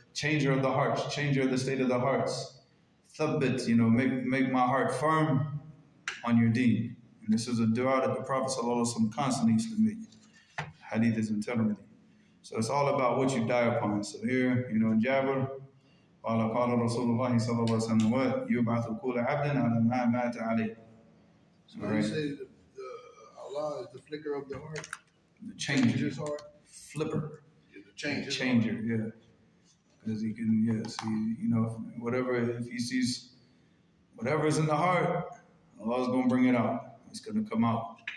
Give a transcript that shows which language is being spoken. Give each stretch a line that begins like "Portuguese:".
English: changer of the hearts, changer of the state of the hearts. Thabbit, make my heart firm on your deen. And this is a dua that the Prophet ﷺ constantly used to make. Hadith is interminable. So it's all about what you die upon. So here, in Jabir,
Arabic: قال رسول الله صلى الله عليه وسلم
English: what
Arabic: يبعث كل عبد على ما مات عليه.
English: So you say Allah is the flicker of the heart? The changer. His heart? Flipper. Yeah, the changer, yeah. Because he can, see, whatever, if he sees whatever is in the heart, Allah's going to bring it out. It's going to come out.